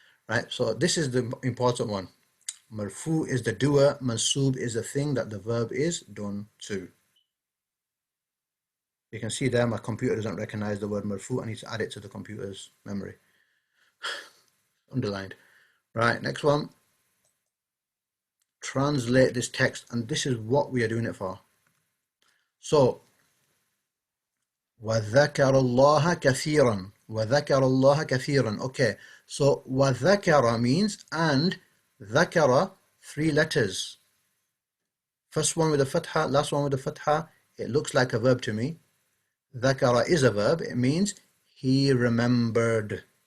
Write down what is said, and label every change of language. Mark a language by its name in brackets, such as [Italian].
[English] Right, so this is the important one. Marfu is the doer, mansoob is the thing that the verb is done to. You can see there my computer doesn't recognize the word marfu. I need to add it to the computer's memory. Underlined. Right, next one. Translate this text, and this is what we are doing it for. [Arabic] So, وَذَكَرَ اللَّهَ كَثِيرًا. وَذَكَرَ اللَّهَ كَثِيرًا. [English] Okay, so وَذَكَرَ means and, ذَكَرَ, 3 letters. First one with a fatha, last one with a fatha. It looks like a verb to me. ذَكَرَ is a verb. It means he remembered.